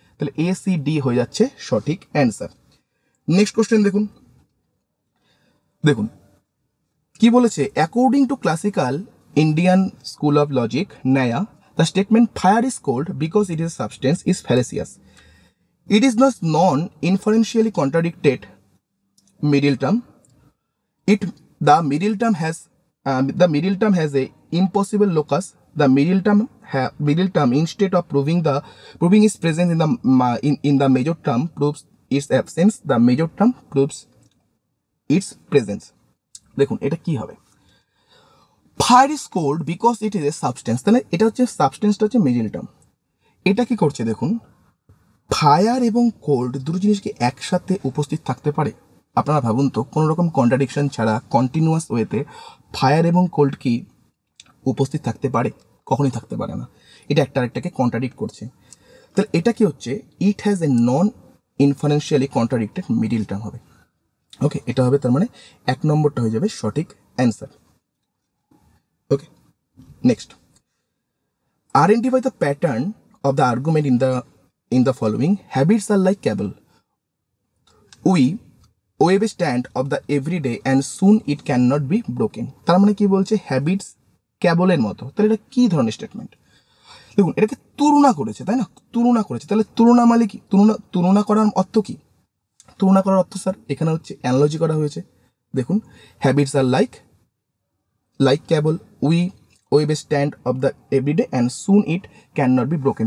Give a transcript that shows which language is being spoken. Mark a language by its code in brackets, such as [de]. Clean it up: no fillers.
[en] তাহলে A C D [bn] হয়ে যাচ্ছে সঠিক [en] Answer. Next question [bn] দেখুন, দেখুন কি বলেছে, [en] According to classical Indian school of logic Nyaya, the statement fire is cold because it is a substance is fallacious. It is not non inferentially contradicted middle term. The middle term has a impossible locus. The middle term instead of proving its presence in the major term proves its absence. The major term proves its presence. [bn] দেখুন এটা কি হবে, [en] fire is cold because it is a substance, [bn] তাহলে এটা হচ্ছে সাবস্টেন্সটা হচ্ছে middle term. এটা কি করছে দেখুন, ফায়ার এবং কোল্ড দুটো জিনিস কি একসাথে উপস্থিত থাকতে পারে? আপনারা ভাবুন তো, কোনো রকম কন্ট্রাডিকশন ছাড়া কন্টিনিউয়াস ওয়েতে ফায়ার এবং কোল্ড কি উপস্থিত থাকতে পারে? কখনোই থাকতে পারে না, এটা একটা আরেকটাকে কন্ট্রাডিক্ট করছে। তাহলে এটা কি হচ্ছে, [en] it has a non inferentially contradicted middle term [bn] হবে। ওকে, এটা হবে তার মানে এক নম্বরটা হয়ে যাবে সঠিক answer. [en] Okay, next, identify the pattern of the argument in the following. Habits are like cable. We wave a stand of the everyday and soon it cannot be broken. [bn] তার মানে কি বলছে, হ্যাবিটস ক্যাবলের মতো। তাহলে এটা কি ধরনের স্টেটমেন্ট? দেখুন এটাকে তুলনা করেছে, তাই না, তুলনা করেছে। তাহলে তুলনা মানে কি, তুলনা করার অর্থ কি? তুলনা করার অর্থ স্যার এখানে হচ্ছে অ্যানালজি করা হয়েছে। দেখুন [en] Habits are like cable, we wave a stand of the everyday and soon it can not be broken.